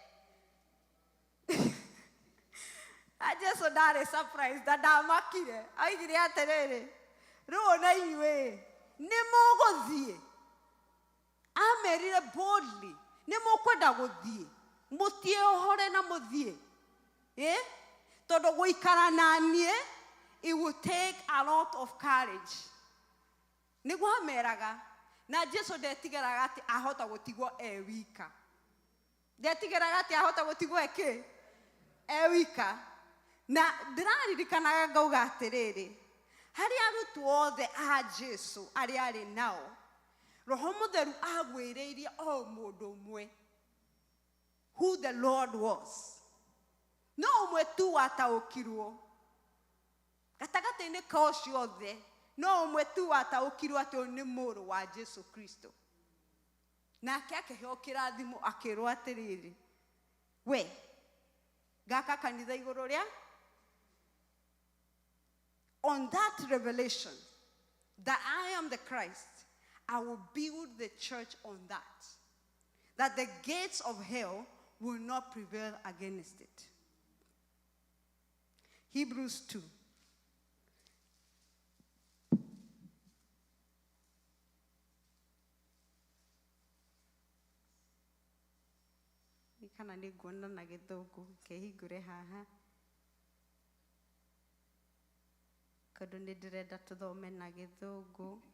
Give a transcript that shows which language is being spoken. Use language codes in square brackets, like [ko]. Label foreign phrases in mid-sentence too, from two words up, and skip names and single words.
[ki] Jesu ndarĩ surprised na ndamakire. Oigire atĩrĩrĩ, rĩu na inyuĩ nĩ mũgũthiĩ? Amerire boldly, nĩ mũkwenda gũthiĩ? Mũtiĩohore na mũthiĩ. Tondũ gũikara na niĩ, [en] it will take a lot of courage. [ki] Nĩguo ameraga. Na Jesu ndetigĩraga atĩ ahota gũtigwo wika. Ndetigĩraga atĩ ahota gũtigwo wika. Na ndĩraririkanaga ngauga atĩrĩrĩ, harĩ arutwo othe a Jesu arĩa arĩ nao, Roho Mũtheru agwĩrĩirie o mũndũ ũmwe [en] who the Lord was. [ki] No ũmwe tu wataũkirwo. Gatagatĩ-inĩ ka ũcio othe, no ũmwe tu wataũkirwo atĩ ũyũ nĩ mũrũ wa Jesu Kristo. Nake akĩheo kĩrathimo akĩrwo atĩrĩrĩ, we, gaka kanitha igũrũ rĩa. [en] On that revelation that I am the Christ, I will build the church on that the gates of hell will not prevail against it. Hebrews 2. [ki] Kana nĩ nguona na gĩthũngũ kĩhingũre haha. Tondũ nĩ ndĩrenda tũthome na gĩthũngũ.